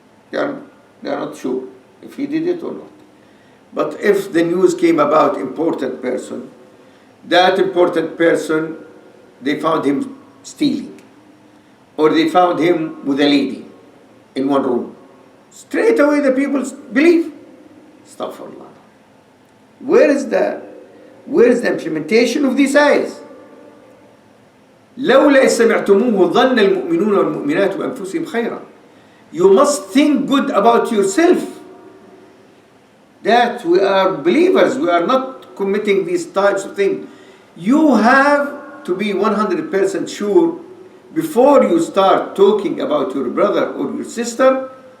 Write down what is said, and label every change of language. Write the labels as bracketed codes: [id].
[en] They are not sure if he did it or not. But if the news came about important person, that important person, they found him stealing, or they found him with a lady in one room, straight away the people believe. Astaghfirullah. Where is the implementation of these ayahs? [ar] لولا سمعتموه ظن المؤمنون والمؤمنات بأنفسهم خيرا. [en] You must think good about yourself, that we are believers, we are not committing these types of things. You have to be 100% sure before you start talking about your brother or your sister.